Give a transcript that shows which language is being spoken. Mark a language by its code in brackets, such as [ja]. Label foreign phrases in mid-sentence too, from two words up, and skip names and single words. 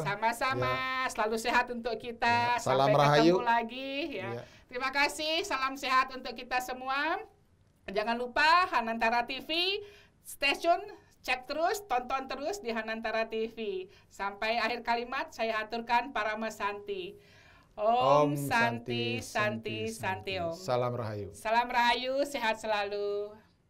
[id] Sama-sama, selalu sehat untuk kita. Salam Sampai Rahayu. ketemu lagi. Ya. Terima kasih, salam sehat untuk kita semua. Jangan lupa Hanantara TV, stasiun, cek terus, tonton terus di Hanantara TV. Sampai akhir kalimat saya aturkan Parama Santi. [sa] Om Santi, Santi, Santi Om. [id] Salam Rahayu. Salam Rahayu, sehat selalu.